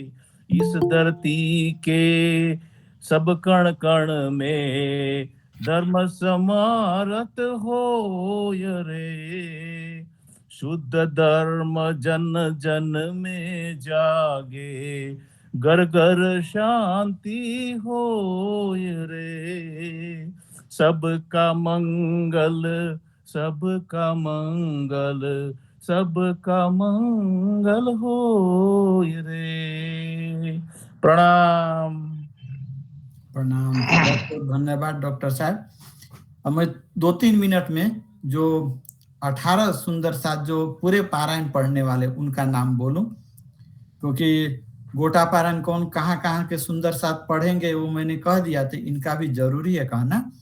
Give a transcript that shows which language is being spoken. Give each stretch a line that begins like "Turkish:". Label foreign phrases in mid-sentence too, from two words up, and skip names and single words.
Hindi: इस धरती के सब कण कण में धर्म समारत होय रे। शुद्ध धर्म जन जन में जागे घर घर शांति होय रे। सबका मंगल सबका मंगल सबका मंगल होय रे। प्रणाम। प्रणाम। बहुत बहुत धन्यवाद डॉक्टर साहब। अब मैं 2-3 मिनट में जो 18 सुंदर साथ जो पूरे पारायण पढ़ने वाले उनका नाम बोलूं, क्योंकि गोटा पारायण कौन कहाँ कहाँ के सुंदर साथ पढ़ेंगे वो मैंने कह दिया, तो इनका भी जरूरी है कहना।